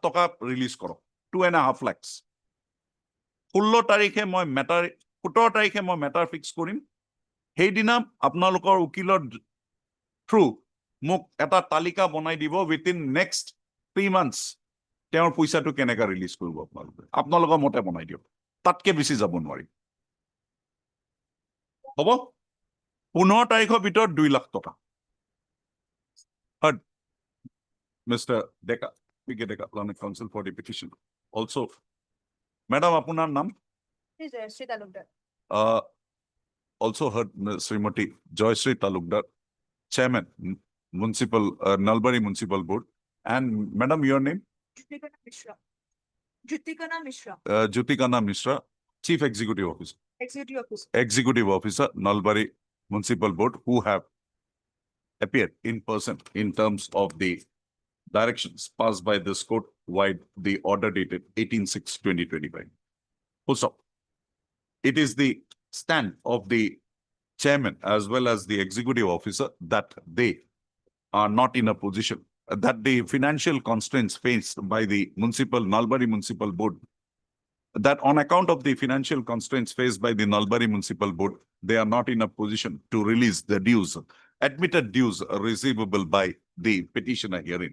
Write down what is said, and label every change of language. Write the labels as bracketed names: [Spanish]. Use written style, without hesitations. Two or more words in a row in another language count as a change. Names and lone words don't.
[Assamese] টকা ৰিলিজ কৰক 2.5 lakhs 16 তাৰিখে মই মেটাৰ 17 তাৰিখে মই মেটাৰ ফিক্স কৰিম সেইদিনা আপোনালোকৰ উকিলৰ থ্ৰু মোক এটা তালিকা বনাই দিব [English] within next 3 months [Assamese] তেওঁৰ পইচাটো কেনেকা ৰিলিজ কৰিব আপোনালোকৰ মতে বনাই দিয়ক তাতকে বেছি যাব নোৱাৰি হ'ব 15 তাৰিখৰ ভিতৰত 2 লাখ টকা Mr. [English] Deka, PK Deka, Planning Council for the petition. Also, Madam, [Assamese] আপোনাৰ নাম? জয়শ্ৰী তালুকদাৰ [English] Also heard Srimati Joyশ্ৰী Talukdar, Chairman, Municipal, Nalbari Municipal Board. And Madam, your name? জ্যোতিকনা মিশ্ৰা Jyotikana Mishra, Chief Executive Officer. executive officer Executive Officer, Nalbari Municipal Board, who have appeared in person in terms of the directions passed by this court wide the order dated 18/6/2025. Full stop. It is the stand of the chairman as well as the executive officer that they are not in a position, that the financial constraints faced by the Nalbari Municipal Board, that on account of the financial constraints faced by the Nalbari Municipal Board, they are not in a position to release the dues, admitted dues receivable by the petitioner herein.